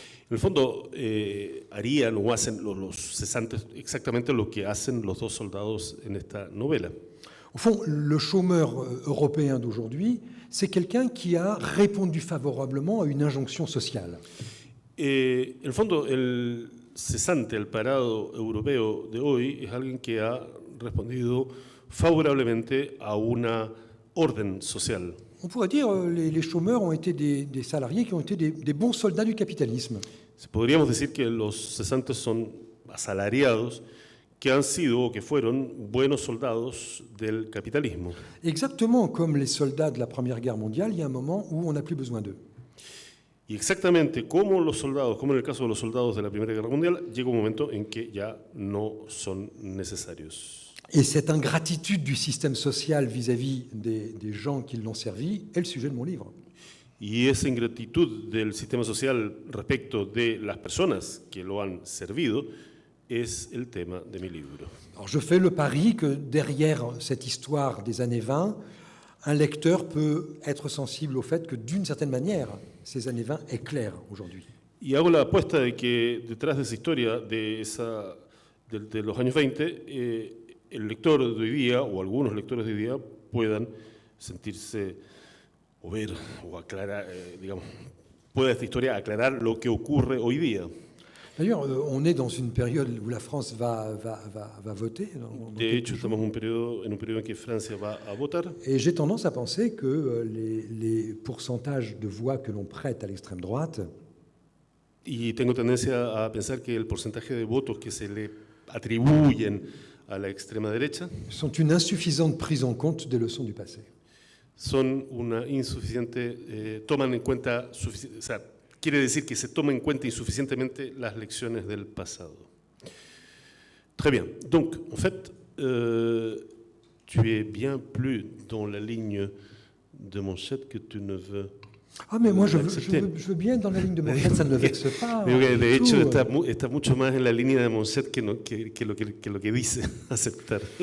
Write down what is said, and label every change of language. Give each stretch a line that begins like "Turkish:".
Spanish: En el fondo, harían o hacen los cesantes exactamente lo que hacen los dos soldados en esta novela.
French: Au fond, le chômeur européen d'aujourd'hui, c'est quelqu'un qui a répondu favorablement à une injonction sociale.
Spanish: En el fondo, el cesante, el parado europeo de hoy, es alguien que ha respondido favorablemente a una orden social.
French: On pourrait dire les chômeurs ont été des salariés qui ont été des bons soldats du capitalisme.
Spanish: Podríamos decir que los cesantes son asalariados que han sido o que fueron buenos soldados del capitalismo.
French: Exactement comme les soldats de la Première Guerre mondiale, il y a un moment où on n'a plus besoin d'eux.
Spanish: Y exactamente como los soldados, como en el caso de los soldados de la Primera Guerra Mundial, llega un momento en que ya no son necesarios.
French: Et cette ingratitude du système social vis-à-vis des gens qui l'ont servi est le sujet de mon livre.
Spanish: Y esa ingratitud del sistema social respecto de las personas que lo han servido es el tema de mi libro.
French: Alors je fais le pari que derrière cette histoire des années 20, un lecteur peut être sensible au fait que d'une certaine manière, ces années 20 éclairent aujourd'hui.
Spanish: Y hago la apuesta de que detrás de esa historia de los años 20, el lector de hoy día, o algunos lectores de hoy día, puedan sentirse o ver o aclarar, pueda esta historia aclarar lo que ocurre hoy día.
French: D'ailleurs, on est dans une période où la France va voter.
Spanish: De hecho, estamos en un periodo en que Francia va a votar.
French: Et j'ai tendance à penser que les pourcentages de voix que l'on prête à l'extrême droite
Spanish: Y tengo tendencia a pensar que el porcentaje de votos que se le atribuyen a la extrema derecha
French: sont une insuffisante prise en compte des leçons du passé.
Spanish: son una insuficiente, toman en cuenta, o sea, quiere decir que se toman en cuenta insuficientemente las lecciones del pasado.
French: Très bien. Donc, en fait, tu es bien plus dans la ligne de Manchette que tu ne veux. Ah, mais moi, je veux bien être dans la ligne de Manchette, ça ne me vexe pas.
Spanish: De hecho, está mucho más en la línea de Manchette que lo que dice aceptar.